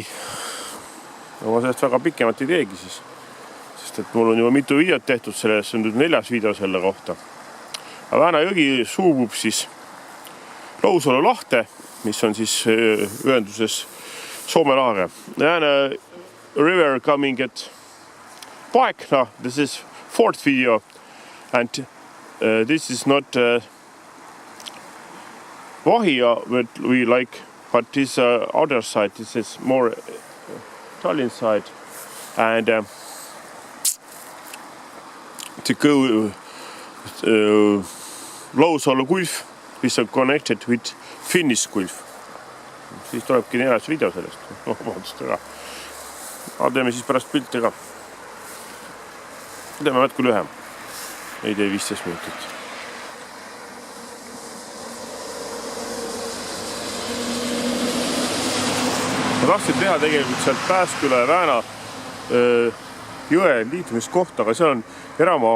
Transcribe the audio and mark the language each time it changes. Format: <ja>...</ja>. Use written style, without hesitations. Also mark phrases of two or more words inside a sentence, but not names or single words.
<et>Ma sellest väga pikemat ei teegi siis. Sest et mul on juba mitu videot tehtud sellest, see on nüüd 4. video selle kohta. Vääna jõgi suubub siis Lousalu lahte, mis on siis ühenduses Soome lahega.</et> <en>Vääna river coming at Paekna. This is 4th video and this is not Vahia what we like, but this other side, this is more Tallinn side and to go Lousalu Gulf,</en> <et>mis on</et> <en>connected with Finnish Gulf.</en> <et>Siis tulebki 4. video sellest. Vabandust ära. Teeme siis pärast pilte ka. Teeme vätku lühem. Ei tee 15 minutit. Ma tahtsin teha tegelikult sealt Pääsküla ja Vääna jõe liitumiskoht, aga seal on eramaa.</et>